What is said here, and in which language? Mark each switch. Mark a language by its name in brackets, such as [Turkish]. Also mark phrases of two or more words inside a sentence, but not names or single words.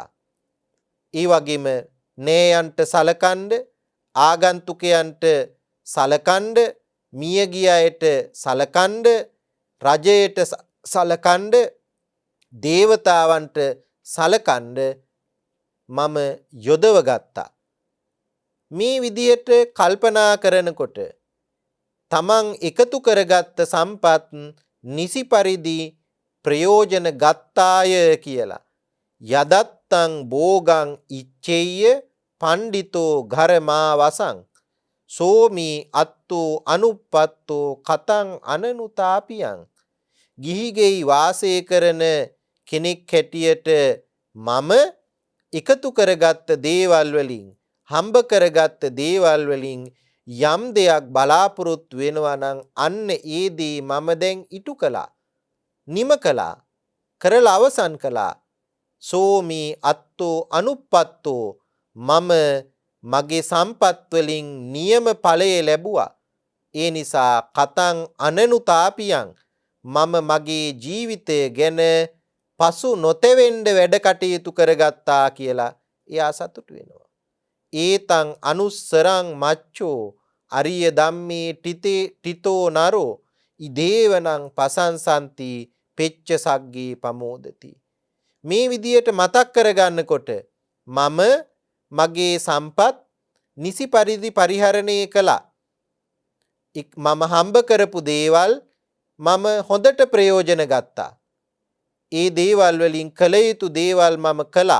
[Sinhala] ඒ වගේම නෑයන්ට සලකන්න, ආගන්තුකයන්ට සලකන්න, මියගිය අයට සලකන්න, රජයට සලකන්න, දේවතාවන්ට සලකන්න මම යොදව ගත්තා. මේ විදියට කල්පනා කරනකොට තමන් එකතු කරගත්ත සම්පත් නිසි පරිදි ප්‍රයෝජන ගත්තාය කියලා. [Pali] යදත්තං භෝගං ඉච්ඡෙය්‍ය පණ්ඩිතෝ ඝරමා වසං සෝමි අත්තෝ අනුප්පත්තෝ කතං අනනුතාපියං. [Sinhala] ගිහිගෙයි වාසය කරන කෙනෙක් හැටියට මම එකතු කරගත්ත දේවල් වලින්, හම්බ කරගත්ත දේවල් වලින් යම් දෙයක් බලාපොරොත්තු වෙනවා නම් අන්න ඒ දේ මම දැන් ඉටු කළා, නිම කළා, කරලා අවසන් කළා. [Pali] සෝමි අත්තෝ අනුප්පත්තෝ, [Sinhala] මම මගේ සම්පත් වලින් නියම ඵලය ලැබුවා. ඒ නිසා [Pali] කතං අනනුතාපියං, [Sinhala] මම මගේ ජීවිතය ගැන පසු නොතෙවෙන්න වැඩ කටයුතු කරගත්තා කියලා එයා සතුටු වෙනවා. [Pali] ඒතං අනුස්සරං මච්චෝ අරිය ධම්මේ ටිතෝ නරෝ ඉදේවනං පසංසන්ති පෙච්ච සග්ගේ පමෝදති. [Sinhala] මේ විදියට මතක් කරගන්නකොට මම මගේ සම්පත් නිසි පරිදි පරිහරණය කළා. මම හම්බ කරපු දේවල් මම හොඳට ප්‍රයෝජන ගත්තා. ඒ දේවල් වලින් කළ යුතු දේවල් මම කළා.